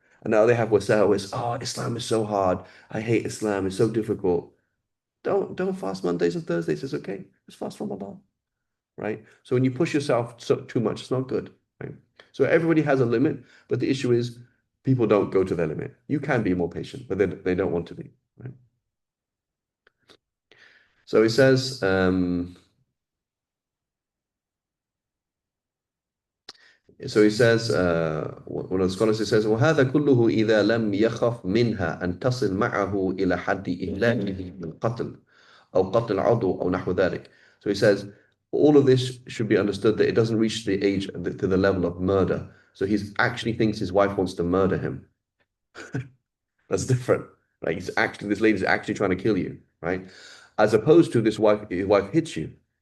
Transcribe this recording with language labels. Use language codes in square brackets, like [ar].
[en] And now they have wasawis. Oh, Islam is so hard. I hate Islam. It's so difficult. Don't fast Mondays and Thursdays. It's okay. Just fast Ramadan, right? So when you push yourself too much, it's not good, right? So everybody has a limit, but the issue is people don't go to their limit. You can be more patient, but they don't want to be. Right? So he says, one of the scholars, he says, [ar] وهذا كله إذا لم يخف منها أن تصل معه إلى حد إهلاكه بالقتل أو قتل عضو أو نحو ذلك. [en] So he says, all of this should be understood that it doesn't reach the age to the level of murder. So he actually thinks his wife wants to murder him. That's different. Right? This lady's actually trying to kill you, right? As opposed to his wife hits you.